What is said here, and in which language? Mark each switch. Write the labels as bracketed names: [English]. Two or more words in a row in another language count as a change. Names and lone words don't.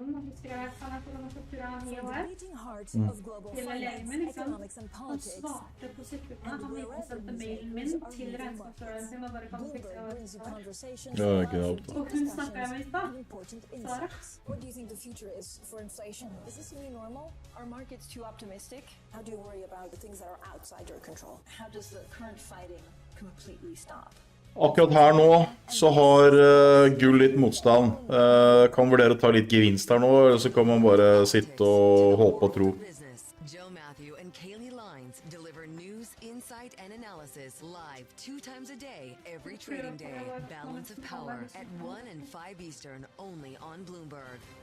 [English] From the beating heart of global finance, economics, and politics, and wherever news are moving markets, Bloomberg brings you conversations about discussions and important insights. What do you think the future is for inflation? Is this a new normal? Are markets too optimistic? How do you worry about the things that are outside your control? How does the current fighting completely stop? [Norwegian] Akkurat her nå så har gull litt motstand. Kan vurdere å ta litt gevinst her nå, eller så kan man bare sitte og håpe og tro. [English] Joe Matthew and Kaylee Lines deliver news, insight, and analysis live 2 times a day, every trading day. Balance of Power at 1 and 5 Eastern, only on Bloomberg.